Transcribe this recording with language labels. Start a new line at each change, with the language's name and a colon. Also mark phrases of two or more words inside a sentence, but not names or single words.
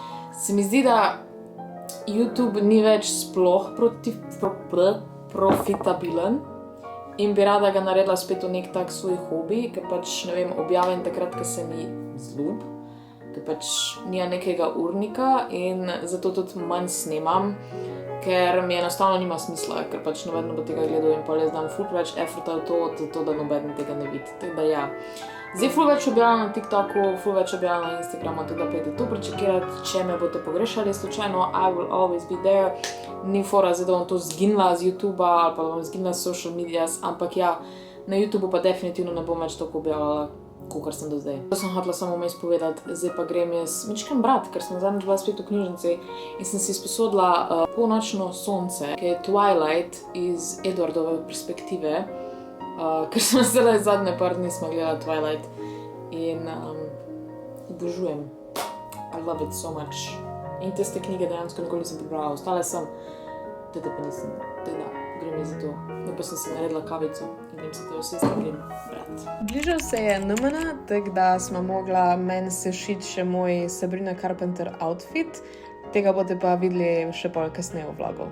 Slovenian: Se mi zdi, da YouTube ni več sploh profitabilen in bi rada ga naredila spet v nek tak svoj hobi, ker pač, ne vem, objavim takrat, ker se mi zljub, ker pač nija nekega urnika in zato tudi manj snemam, ker mi enostavno nima smisla, ker pač noben bo tega gledal in pol jaz dam ful preveč efforta v to, da noben tega ne vidi. Tako da ja. Zdaj ful več objavljam na TikToku, ful več objavljam na Instagramu, tako da pejte to prečekirati, če me boste pogrešali slučajno,
English: I will always be there.
Slovenian: Ni fora zdaj, da bom to zginila z YouTubea ali pa da bom zginila z
English: social medias,
Slovenian: ampak ja, na YouTubeu pa definitivno ne bom več toliko objavljala, kakor sem do zdaj. To sem hotela samo vmes povedati, zdaj pa grem jaz mečkam brat, ker sem zadnjič bila spet v knjižnici in sem si sposodila Polnočno sonce, ki je Twilight iz Edwardove perspektive. Ker sem zdaj zadnje par dni smo gledala Twilight in obožujem.
English: I love it so much.
Slovenian: In tiste knjige dejansko nikoli nisem prebrala, ostale sem, teda pa nisem, teda grem jaz za to. No pa sem se naredila kavico in grem se to vse grem brat. Bližal se je NMN, tako da smo mogla meni sešiti še moj Sabrina Carpenter outfit, tega boste pa videli še pol kasneje v vlogu.